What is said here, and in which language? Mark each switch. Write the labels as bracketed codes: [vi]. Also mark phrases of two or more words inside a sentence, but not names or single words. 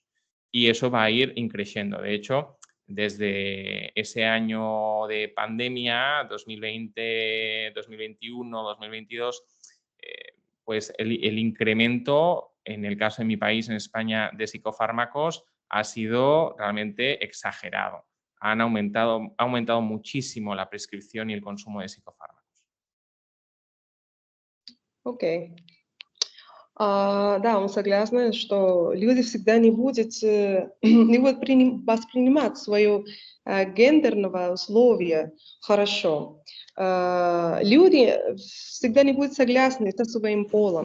[es] Y eso va a ir increciendo. De hecho, desde ese año de pandemia, 2020, 2021, 2022, pues el incremento, en el caso de mi país, en España, de psicofármacos ha sido realmente exagerado. Ha aumentado muchísimo la prescripción y el consumo de psicofármacos. [ru] Окей. Да, мы согласны, что люди всегда не будут воспринимать свое гендерное условие хорошо. Люди всегда не будут согласны со своим полом.